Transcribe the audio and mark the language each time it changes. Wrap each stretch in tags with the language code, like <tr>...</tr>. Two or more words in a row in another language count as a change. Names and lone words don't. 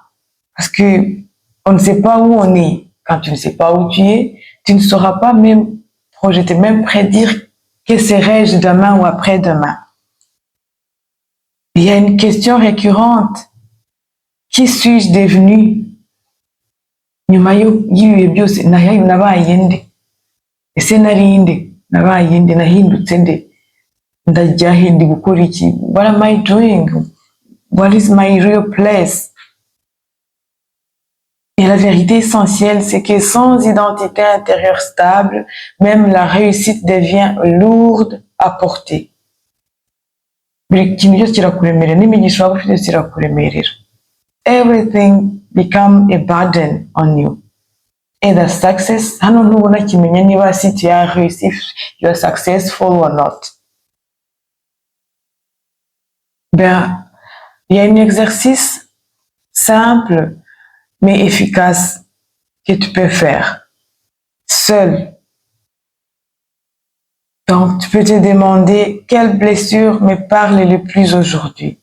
<fr>Parce que on ne sait pas où on est. Quand tu ne sais pas où tu es, tu ne sauras pas même projeter, même prédire que serai-je demain ou après-demain. Il y a une question récurrente. Qui suis-je devenu?</fr> <rw>Nyuma y'ibihe byose nabaye nde? Ese nari nde? Nabaye nde? Nahindutse nde? Ndajya he? Ndi gukora iki?</rw> <en>What am I doing? What is my real place?</en> <fr>Et la vérité essentielle, c'est que sans identité intérieure stable, même la réussite devient lourde à porter.</fr> <rw>Buri kintu cyose kirakuremerera, n'imigisha waba ufite yose irakuremerera.</rw> <en>Everything become a burden on you. Either success,</en> <rw>hano ntubona kimenya niba</rw> <fr>si tu as réussi,</fr> <en>you are successful or not.</en> <fr>Ben, il y a un exercice simple mais efficace que tu peux faire seul. Donc, tu peux te demander quelle blessure me parle le plus aujourd'hui.</fr>